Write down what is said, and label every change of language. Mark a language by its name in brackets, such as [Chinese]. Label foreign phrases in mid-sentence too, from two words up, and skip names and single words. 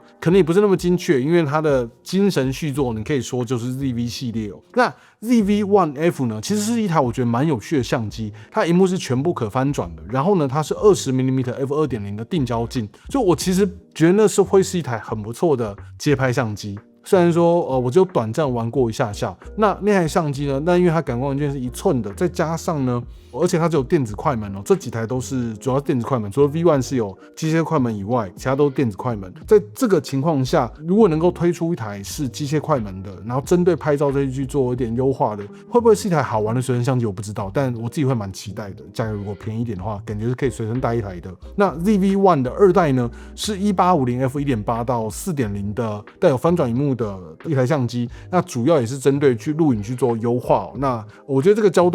[Chinese] 可能也不是那麼精確，因為它的精神續作你可以說就是 ZV 系列那 ZV-1F 呢，其實是一台我覺得蠻有趣的相機，它熒幕是全部可翻轉的，然後呢，它是20mm f2.0 的定焦鏡，所以我其實覺得那是會是一台很不錯的街拍相機。雖然說我只有短暫玩過一下下，那台相機呢，那因為它感光元件是1寸的，再加上呢，而且它只有電子快門這幾台都是主要是電子快門，除了 V1 是有機械快門以外，其他都是電子快門。在這個情況下，如果能夠推出一台是機械快門的，然後針對拍照這一去做一點優化的，會不會是一台好玩的隨身相機？我不知道，但我自己會蠻期待的。價格如果便宜一點的話，感覺是可以隨身帶一台的。那 ZV-1 的2代呢，是1850 f1.8 到 4.0 的帶有翻轉熒幕的一台相機，那主要也是針對去錄影去做優化那我覺得這個焦